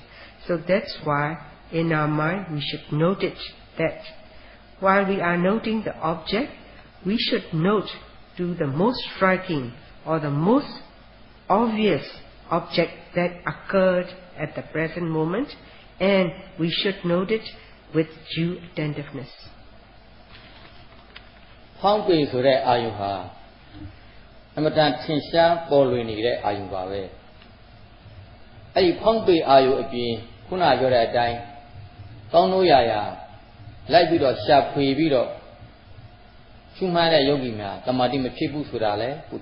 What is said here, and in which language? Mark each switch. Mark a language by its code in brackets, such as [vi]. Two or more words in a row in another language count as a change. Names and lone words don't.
[en] So that's why in our mind we should note it, that while we are noting the object, we should note to the most striking or the most obvious object that occurred at the present moment, and we should note it with due attentiveness. [my] ဖောင်းပေဆိုတဲ့အာယုဟာအမတန်ထင်ရှားပေါ်လွင်နေတဲ့အာယုပါပဲအဲ့ဒီဖောင်းပေအာယုအပြင်ခုနပြောတဲ့အတိုင်းကောင်းလို့ရလိုက်ပြီးတော့ရှာဖွေပြီးတော့ရှုမှတ်တဲ့ယောဂီများတမာတိမဖြစ်ဘူးဆိုတာလဲကို